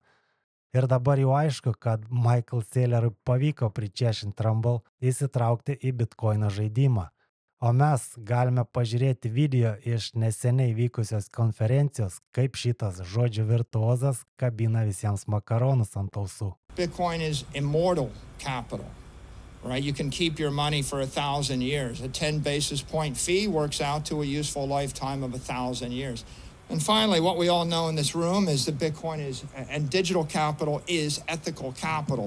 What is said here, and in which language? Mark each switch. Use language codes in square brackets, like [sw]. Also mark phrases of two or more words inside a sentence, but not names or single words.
[lt] Ir dabar jau aišku, kad Michael Saylorui pavyko pričiešinti Rumble įsitraukti į bitkoino žaidimą. O mes galime pažiūrėti video iš neseniai vykusios konferencijos, kaip šitas žodžių virtuozas kabina visiems makaronus ant ausų. [en] Bitcoin is immortal capital, right? You can keep your money for 1,000 years. A 10 basis point fee works out to a useful lifetime of 1,000 years. And finally, what we all know in this room is that Bitcoin and digital capital is ethical capital.